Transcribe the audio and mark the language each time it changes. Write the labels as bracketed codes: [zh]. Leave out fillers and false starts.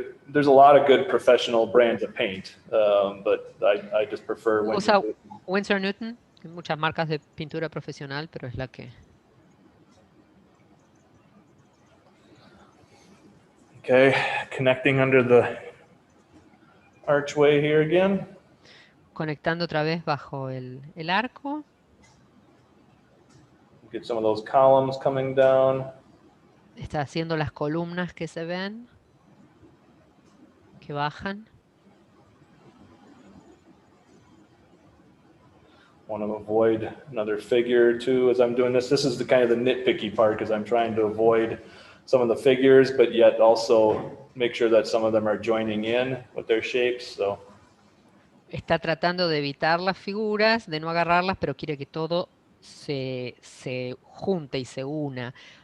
[en] There's a lot of good professional brands of paint, but I just prefer Winsor [es] Usa [en] Newton. [es] Winsor Newton, hay muchas marcas de pintura profesional, pero es la que... [en] Okay, connecting under the archway here again. [es] Conectando otra vez bajo el arco. [en] Get some of those columns coming down. [es] Está haciendo las columnas que se ven, que bajan. [en] Want to avoid another figure or two as I'm doing this. This is the kind of the nitpicky part because I'm trying to avoid some of the figures, but yet also make sure that some of them are joining in with their shapes. So. [es] Está tratando de evitar las figuras, de no agarrarlas, pero quiere que todo se junte y se una.